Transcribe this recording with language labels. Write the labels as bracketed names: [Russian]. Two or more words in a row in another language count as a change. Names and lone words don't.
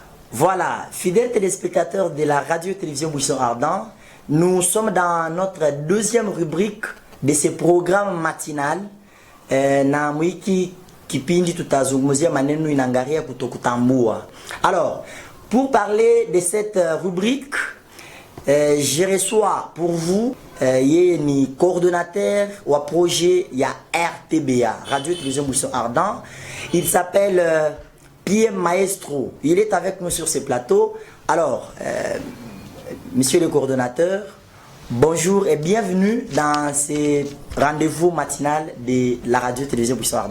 [French] Voilà, fidèles téléspectateurs de la radio-télévision Buisson Ardent, nous sommes dans notre deuxième rubrique de ce programme matinal. [Swahili] Na mwiki kipindi tutazungumzia maneno inangaria kutokutambua. [French] Alors, pour parler de cette rubrique, je reçois pour vous [Swahili] yeye ni [French] coordonnateur au projet ya RTBA, Radio-Télévision Buisson Ardent. Il s'appelle Pierre Maestro. Il est avec nous sur ce plateau. Alors, monsieur le coordonnateur, bonjour et bienvenue dans ce rendez-vous matinal de la radio-télévision Buisson Ardent.